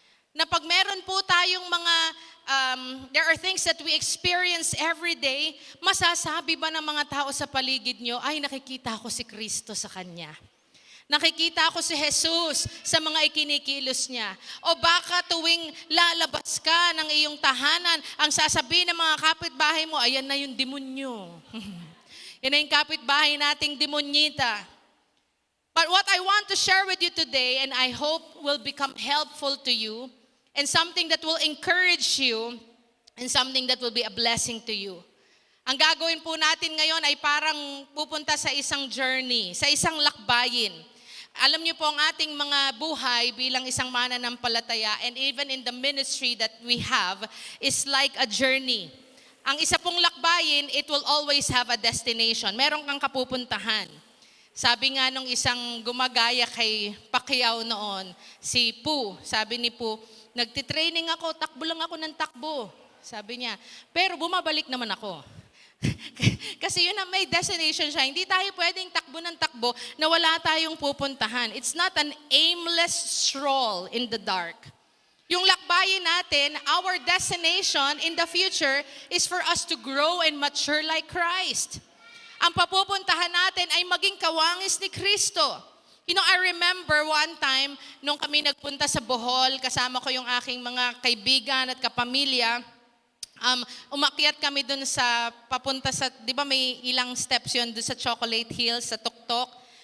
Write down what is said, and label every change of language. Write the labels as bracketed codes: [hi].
[tl] Na pag meron po tayong mga, [en] there are things that we experience every day, [tl] masasabi ba ng mga tao sa paligid nyo, ay nakikita ko si Kristo sa Kanya. Nakikita ko si Jesus sa mga ikinikilos niya. O baka tuwing lalabas ka ng iyong tahanan, ang sasabihin ng mga kapitbahay mo, ayan na yung demonyo. Yan na yung kapitbahay nating demonyita. [en] But what I want to share with you today, and I hope will become helpful to you, and something that will encourage you, and something that will be a blessing to you. [tl] Ang gagawin po natin ngayon ay parang pupunta sa isang journey, sa isang lakbayin. Alam niyo po ang ating mga buhay bilang isang mananampalataya, [en] and even in the ministry that we have is like a journey. [tl] Ang isa pong lakbayin, [en] it will always have a destination. [tl] Meron kang kapupuntahan. Sabi nga nung isang gumagaya kay Pacquiao noon, si Poo, sabi ni Poo, nagtitraining ako, takbo lang ako ng takbo. Sabi niya, pero bumabalik naman ako. Kasi yun ang may destination siya. Hindi tayo pwedeng takbo ng takbo na wala tayong pupuntahan. [en] It's not an aimless stroll in the dark. [tl] Yung lakbayin natin, [en] our destination in the future is for us to grow and mature like Christ. [tl] Ang papupuntahan natin ay maging kawangis ni Kristo. [en] You know, I remember one time, [tl] nung kami nagpunta sa Bohol, kasama ko yung aking mga kaibigan at kapamilya, umakyat kami dun sa, papunta sa, di ba may ilang steps yun dun sa Chocolate Hills, sa Tuktok.